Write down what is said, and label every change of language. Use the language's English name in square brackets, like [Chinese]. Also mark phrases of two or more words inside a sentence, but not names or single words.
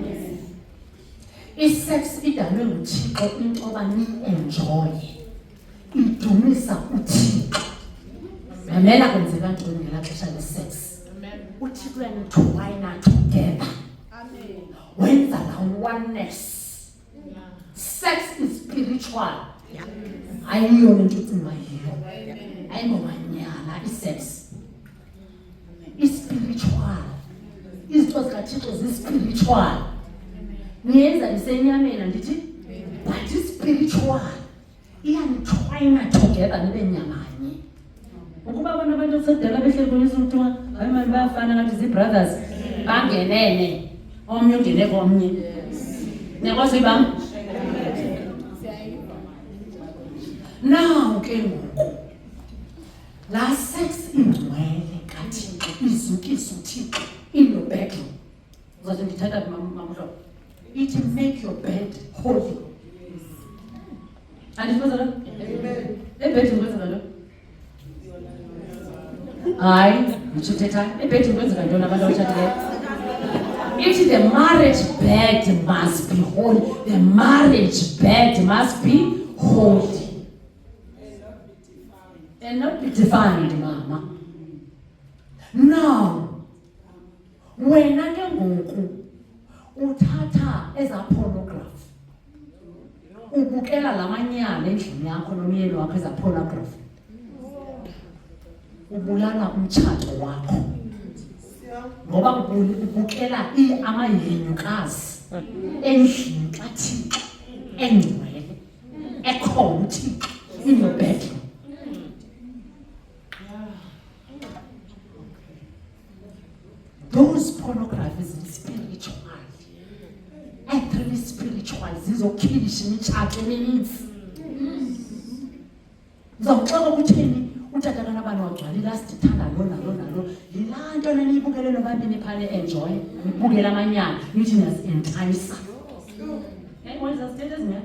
[Xhosa] Isex idalwe nguThixo into yoba ni-enjoy. Idumisa uThixo. Mamela kwenzeka ntoni ngelaa xesha lesex. uthixo uyanitwina together wenza la oneness. [English] Sex is spiritual. [Xhosa] Ayiyo into ucinga yiyo. Ayingomanyala isex. [English] Is spiritual. [Xhosa] Izinto zikaThixo zi-spiritual. Niyenza isenyameni ndithi [English] but spiritual. [Xhosa] Iyanitwina together nibe nyamanye. Ukuba abantu okusedala behleli kuyisa ukuthiwa hayi manje bayafana ngathi zii-brothers bangenene omnye ungene komnye. Niyakwazi ibam? Now ke ngoku la sex ingcwele kaThixo izukisa uThixo [English] in your bedroom. [Xhosa] Uzathi ndithatha mamhlo. [English] It make your bed holy. [Xhosa] Andifuna lo? Amen. Ebedroom kwenzeka lo? Hayi, ngithetha ebedroom kwenzeka ntoni abantu abatshatileyo? [English] If the marriage bed must be holy, the marriage bed must be holy. And not be defined, mama. Now, [Xhosa] wena ke ngoku uthatha eza pornography. Ubukela lamanyala endlini yakho nomyeni wakho eza pornography. Ubulala umtshato wakho. Ngoba ubukela amayenyukazi endlini kaThixo engcwele ekhona uThixo [English] in your bedroom. Those pornographies are spiritual. Actually spiritual. [Xhosa] Zizokhilisha imitshato emininzi. Uzawuxoka kutheni utata kanabani wagcwala ilast ithanda lo nalo. Yilaa nto neniyibukele nobabini phane enjoy. Nibukele amanyala. Nithi niyazintayisa. Wenza sithethe ezinye.